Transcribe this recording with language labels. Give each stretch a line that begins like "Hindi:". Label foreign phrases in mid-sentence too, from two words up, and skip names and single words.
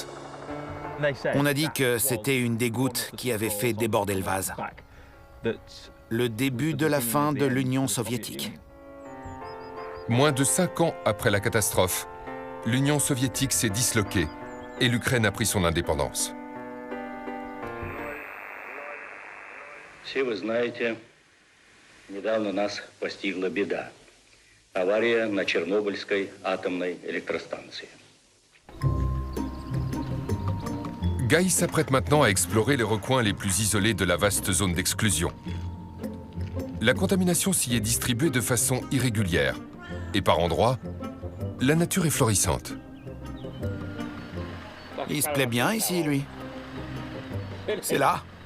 French: On a dit que c'était une des gouttes qui avait fait déborder le vase. Le début de la fin de l'Union soviétique. Moins de 5 ans après la catastrophe, l'Union soviétique s'est disloquée et l'Ukraine a pris son indépendance.
Russian: Все вы знаете, недавно нас постигла беда. Авария на Чернобыльской атомной электростанции.
French: Guy s'apprête maintenant à explorer les recoins les plus isolés de la vaste zone d'exclusion. La contamination s'y est distribuée de façon irrégulière. Et par endroits, la nature est florissante. Il se plaît bien ici, lui. C'est là.